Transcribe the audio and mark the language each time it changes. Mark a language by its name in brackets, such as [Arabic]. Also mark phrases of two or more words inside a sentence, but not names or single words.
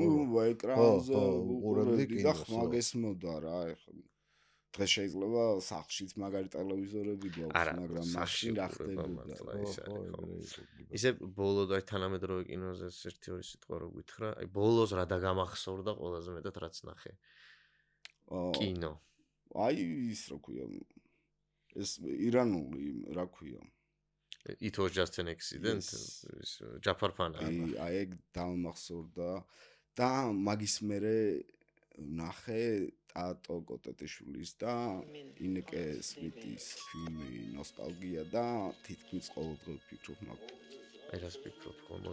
[Georgian] ნუ ეკრანზე უყურებდი და ხმაგესმოდა რა, ეხლა დღეს შეიძლება სახლშიც მაგარი ტელევიზორები გვაქვს, მაგრამ მაშინ რა ხდებოდა. ისე ბოლო და თანამედროვე კინოზე ერთი ორი სიტყვა რო გითხრა, აი ბოლოს რა დაგამახსოვრდა ყველაზე მეტად რაც ნახე. კინო. აი ის რა ქვია, ეს ირანული რა ქვია. It was just an accident. ჯაფარ ფანანი. აი ეგ დამახსოვრდა და მაგის მერე ნახე ტატო კოტეტიშვილის და ინეკე სმიტის ფილმი ნოსტალგია და თითქმის ყოველდღე ვფიქრობ მაგ. აი რას ვფიქრობ ხოლმე.